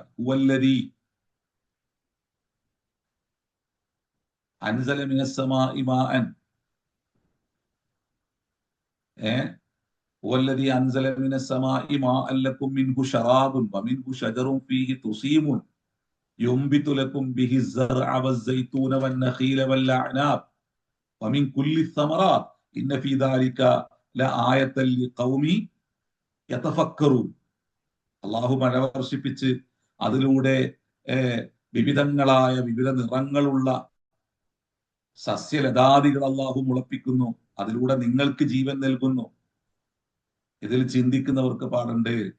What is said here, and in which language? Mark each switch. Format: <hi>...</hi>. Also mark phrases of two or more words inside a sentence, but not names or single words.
<ar>هو الذي أنزل من السماء ماء هو الذي أنزل من السماء ماء لكم منه شراب ومنه شجر فيه تسيمون ينبت لكم به الزرع والزيتون والنخيل والأعناب ومن كل الثمرات إن في ذلك لآية لقوم يتفكرون.</ar> <ml>അള്ളാഹു മഴ വർഷിപ്പിച്ച് അതിലൂടെ വിവിധ നിറങ്ങളുള്ള സസ്യലതാദികൾ അള്ളാഹു മുളപ്പിക്കുന്നു. അതിലൂടെ നിങ്ങൾക്ക് ജീവൻ നൽകുന്നു. ഇതിൽ ചിന്തിക്കുന്നവർക്ക് പാടുണ്ട്.</ml>